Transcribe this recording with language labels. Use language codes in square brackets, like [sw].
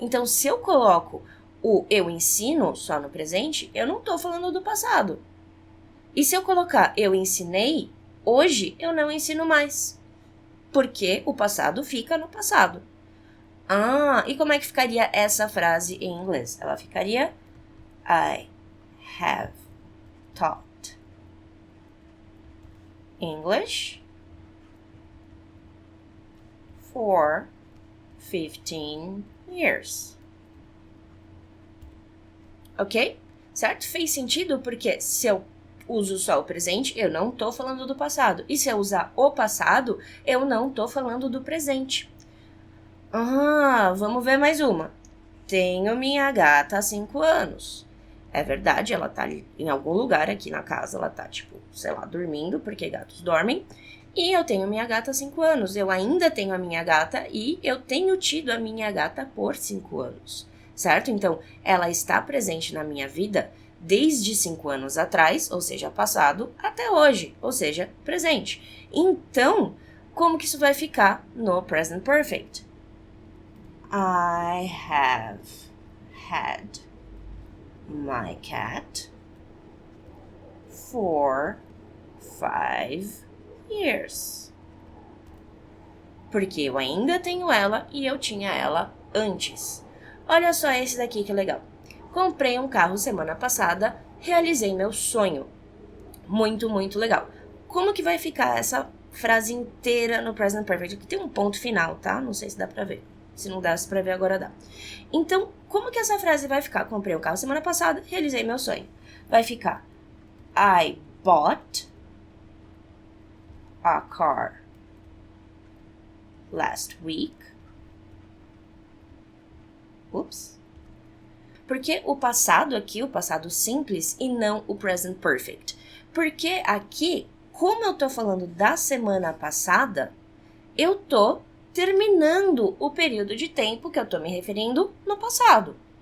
[pt] Então, se eu coloco o eu ensino só no presente, eu não tô falando do passado. E se eu colocar eu ensinei, hoje eu não ensino mais. Porque o passado fica no passado. E como é que ficaria essa frase em inglês? Ela ficaria [en] I have taught English for 15 years. [pt] Ok? Certo? Fez sentido porque se eu uso só o presente, eu não tô falando do passado. E se eu usar o passado, eu não tô falando do presente. Vamos ver mais uma. Tenho minha gata há 5 anos. É verdade, ela tá ali em algum lugar aqui na casa, ela tá, dormindo, porque gatos dormem. E eu tenho minha gata há 5 anos. Eu ainda tenho a minha gata e eu tenho tido a minha gata por 5 anos. Certo? Então, ela está presente na minha vida desde 5 anos atrás, ou seja, passado, até hoje, ou seja, presente. Então, como que isso vai ficar no present perfect? [en] I have had my cat for 5 years. [pt] Porque eu ainda tenho ela e eu tinha ela antes. Olha só esse daqui que legal. Comprei um carro semana passada, realizei meu sonho. Muito, muito legal. Como que vai ficar essa frase inteira no present perfect? Aqui tem um ponto final, tá? Não sei se dá pra ver. Se não dá pra ver, agora dá. Então, como que essa frase vai ficar? Comprei um carro semana passada, realizei meu sonho. Vai ficar [en] I bought a car last week. [pt] Porque o passado aqui, o passado simples e não o present perfect? Porque aqui, como eu tô falando da semana passada, eu tô terminando o período de tempo que eu tô me referindo no passado.